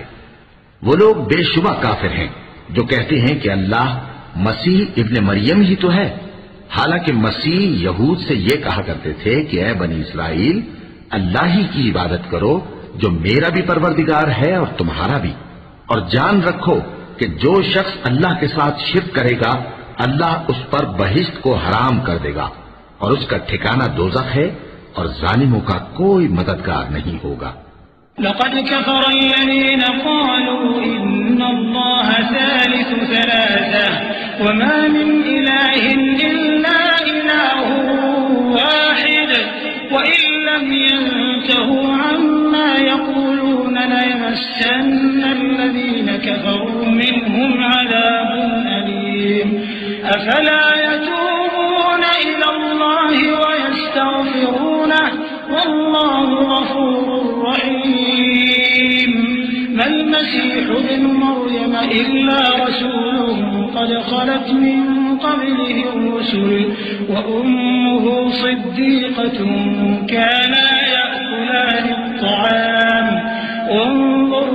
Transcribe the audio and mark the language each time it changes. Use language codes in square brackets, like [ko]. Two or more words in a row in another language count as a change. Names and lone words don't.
[ur] وہ لوگ بے شبہ کافر ہیں جو کہتے ہیں کہ اللہ مسیح ابن مریم ہی تو ہے، حالانکہ مسیح یہود سے یہ کہا کرتے تھے کہ اے بنی اسرائیل، اللہ ہی کی عبادت کرو جو میرا بھی پروردگار ہے اور تمہارا بھی، اور جان رکھو کہ جو شخص اللہ کے ساتھ شرک کرے گا اللہ اس پر بہشت کو حرام کر دے گا، اور اس کا ٹھکانا دوزخ ہے، اور ظالموں کا کوئی مددگار نہیں ہوگا. [ar] لقد كفر الذين قالوا إن الله ثالث ثلاثة وما من إله إلا إله واحد وإن لم ينتهوا عما يقولون ليمسن الذين كفروا منهم عذاب أليم أفلا يتوبون إلى الله ويستغفرونه والله غفور رحيم ما المسيح ابن مريم إلا رسول قد خلت من क़ब्लिहि الرُّسُلُ وأمه صديقة كانا يأكلان الطعام انظر